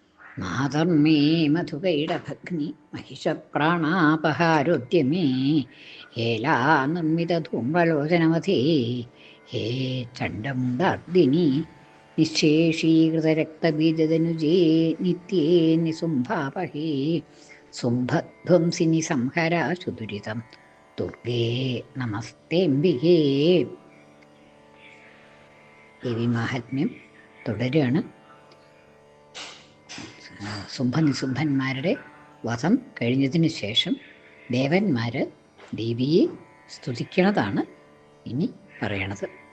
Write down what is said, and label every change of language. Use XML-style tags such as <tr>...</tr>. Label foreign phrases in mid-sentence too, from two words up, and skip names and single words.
<sa>മാതർമേ മധുകൈടഭഗ്നി महिषप्राणापहारोद्यमे हेला निर्मितधूम्रलोचनवधे हे चण्डमुण्डार्दिनि निःशेषीकृतरक्तबीजदनुजे नित्ये निसुम्भापहे സുംഭധ്വംസിനി സംഹരാശു ദുരിതം ദുർഗേ നമസ്തേംബികേ.</sa> <ml>ദേവീമാഹാത്മ്യം തുടരുകയാണ്. ശുംഭനിശുംഭന്മാരുടെ വധം കഴിഞ്ഞതിന് ശേഷം ദേവന്മാർ ദേവിയെ സ്തുതിക്കണതാണ് ഇനി പറയണത്.</ml>